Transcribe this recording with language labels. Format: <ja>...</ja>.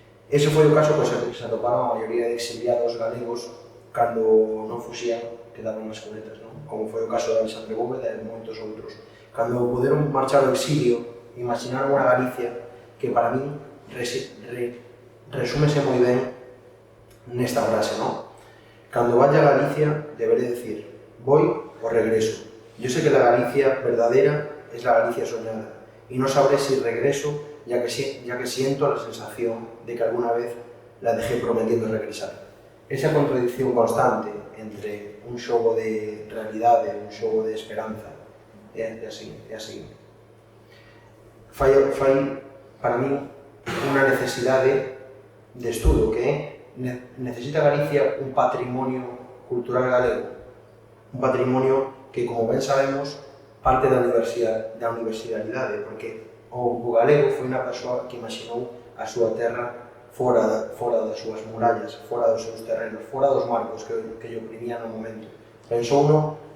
<gl>Ese foi o caso que se atoparon a maioría de exiliados galegos cando non fuxían, quedaron nas cunetas, como foi o caso de Alexandre Bóveda e moitos outros. Cando poderon marchar ao exilio, imaginaron unha Galicia que para min resúmese moi ben nesta frase, non?</gl> <es>Cando vaya a Galicia, deberé decir, voy o regreso. Yo sé que la Galicia verdadera es la Galicia soñada, y no sabré si regreso, ya que siento la sensación de que alguna vez la dejé prometiendo regresar.</es> <gl>Esa contradicción constante entre un xogo de realidade e un xogo de esperanza é así. Fai para min unha necesidade de estudo, que é necesita Galicia un patrimonio cultural galego, un patrimonio que, como ben sabemos, parte da universidade, porque o galego foi unha persoa que imaginou a súa terra fora das súas murallas, fora dos seus terrenos, fora dos marcos que lle oprimían no momento. Pensouno</gl>